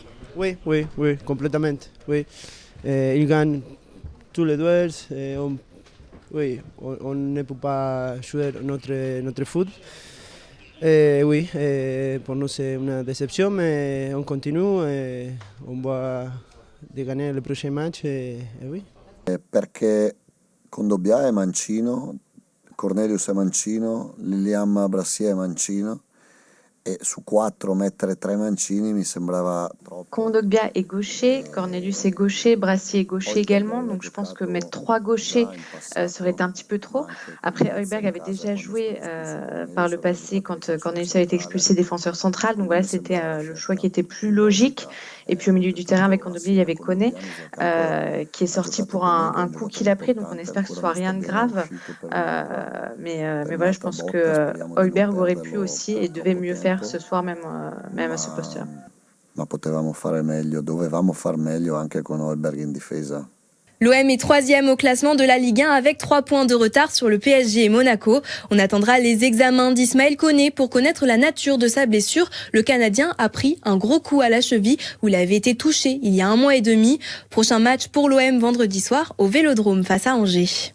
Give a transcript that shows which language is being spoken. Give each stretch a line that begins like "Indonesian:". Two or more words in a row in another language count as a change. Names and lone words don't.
French: Oui, complètement. Oui. Il gagne tous les duels. On ne peut pas jouer notre foot. Pour nous c'est une déception, mais on continue et on va gagner le prochain match. Oui.
Italian: Perché Kondogbia è mancino, Cornelius è mancino, Lilian Brassier è mancino. Et su 4 mettere 3 mancini mi sembrava troppo.
French: Kondogbia est gaucher, Cornelius est gaucher, Brassier est gaucher également, donc je pense que mettre 3 gauchers serait un petit peu trop. Après, Højbjerg avait déjà joué par le passé quand Cornelius avait été expulsé défenseur central, donc voilà, c'était le choix qui était plus logique. Et puis au milieu du terrain avec Kondogbia, il y avait Koné qui est sorti pour un coup qu'il a pris, donc on espère que ce soit rien de grave. Mais voilà, je pense que Højbjerg aurait pu aussi et devait mieux faire ce soir même à ce poste-là.
Italian: Ma potevamo fare meglio, dovevamo far meglio anche con Højbjerg in difesa.
French: L'OM est 3e au classement de la Ligue 1 avec 3 points de retard sur le PSG et Monaco. On attendra les examens d'Ismaël Koné pour connaître la nature de sa blessure. Le Canadien a pris un gros coup à la cheville où il avait été touché il y a 1 mois et demi. Prochain match pour l'OM vendredi soir au Vélodrome face à Angers.